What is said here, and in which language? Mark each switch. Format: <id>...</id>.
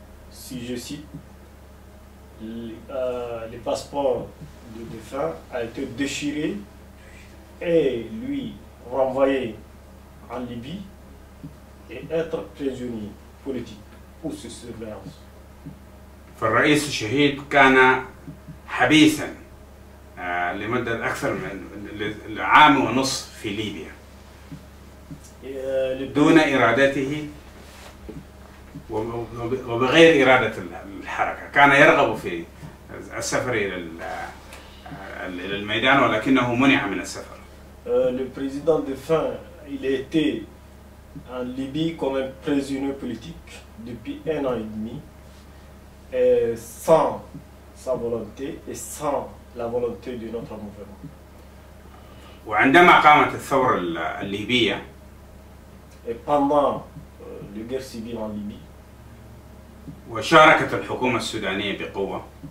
<fr>Si je cite, les passeports de défunt a été déchiré et lui renvoyé en Libye et être prisonnier politique ou sous surveillance.</fr> <ar>فالرئيس الشهيد كان حبيسا لمدة أكثر من عام ونصف في ليبيا دون إرادته وبغير إرادة الحركة. كان يرغب في السفر إلى الميدان ولكنه منع من السفر.</ar> <fr>Le président défunt, il a été en Libye comme un prisonnier politique depuis 1 an et demi, sans sa volonté et sans la volonté de notre mouvement.</fr> <ar>وعندما قامت الثورة الليبية</ar> <fr>et pendant la guerre civile en Libye</fr> <ar>وشاركت الحكومة السودانية بقوة</ar>